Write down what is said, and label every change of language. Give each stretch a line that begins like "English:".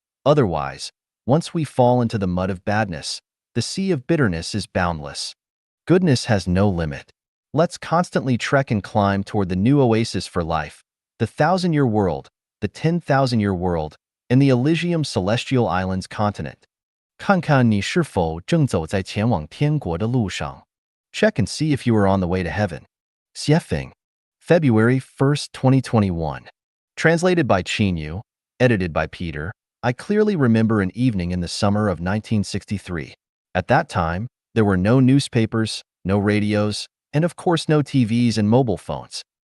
English: Otherwise, once we fall into the mud of badness, the sea of bitterness is boundless. Goodness has no limit. Let's constantly trek and climb toward the new oasis for life, the 1,000-year world, the 10,000-year world, and the Elysium Celestial Islands continent.
Chinese: 看看你是否正走在前往天国的路上.
English: Check and see if you are on the way to heaven. Xuefeng, February 1st, 2021. Translated by Chinyu, edited by Peter. I clearly remember an evening in the summer of 1963. At that time, there were no newspapers, no radios, and of course no TVs and mobile phones.